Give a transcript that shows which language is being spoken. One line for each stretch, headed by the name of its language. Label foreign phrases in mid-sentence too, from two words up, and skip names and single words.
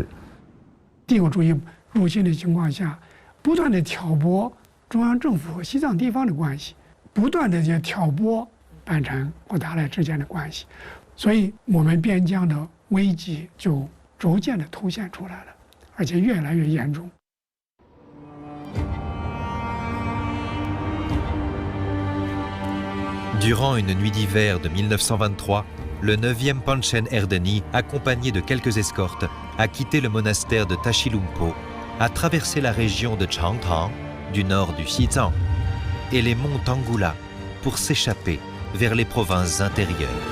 Chinese: 帝国主义入侵的情况下，不断的挑拨中央政府和西藏地方的关系，不断的就挑拨班禅和达赖之间的关系，所以我们边疆的危机就逐渐的凸显出来了，而且越来越严重。
French: Durant une nuit d'hiver de 1923, le 9e Panchen Erdeni, accompagné de quelques escortes, a quitté le monastère de Tashilhunpo, a traversé la région de Changtang, du nord du Xizang, et les monts Tanggula pour s'échapper vers les provinces intérieures.